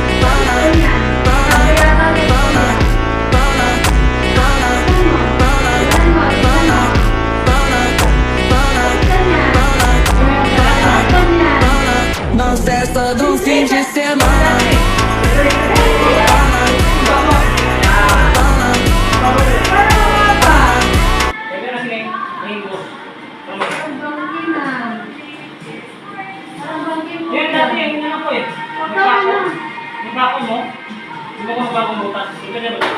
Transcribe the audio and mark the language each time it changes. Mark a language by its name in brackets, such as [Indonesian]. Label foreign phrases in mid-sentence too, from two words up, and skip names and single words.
[Portuguese] na festa do fim de semana. [Filipino] Yan dati yung inano ko eh. Yung bako mo. Yung bako mo bako butas. Yung ganyan ba?